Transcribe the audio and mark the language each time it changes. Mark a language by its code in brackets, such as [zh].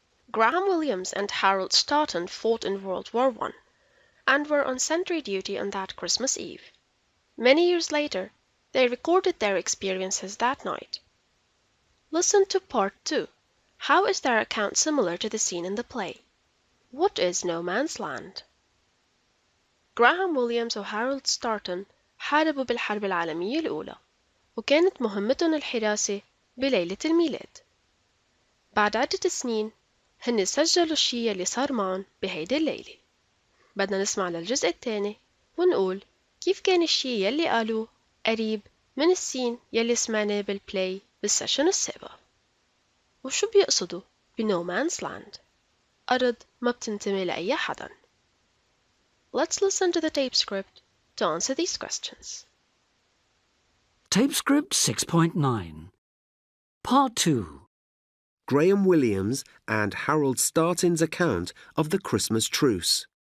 [en] Graham Williams and Harold Stoughton fought in World War I and were on sentry duty on that Christmas Eve. Many years later, they recorded their experiences that night. Listen to part 2. How is their account similar to the scene in the play? What is no man's land? [ar] Graham Williams وهارولد ستارتون حاربوا بالحرب العالمية الأولى، وكانت مهمتهم الحراسة بليلة الميلاد. بعد عدة سنين هن سجلوا الشي اللي صار معهم بهيدي الليلة. بدنا نسمع للجزء الثاني ونقول كيف كان الشي يلي قالوه قريب من السين يلي سمعناه بالبلاي بالسيشن السابق. وشو بيقصدوا بنو مان's land؟ أرض ما بتنتمي لأي حدا. [en] Let's listen to the tape script to answer these questions. Tape script 6.9. Part 2. Graham Williams and Harold Stoughton's account of the Christmas truce.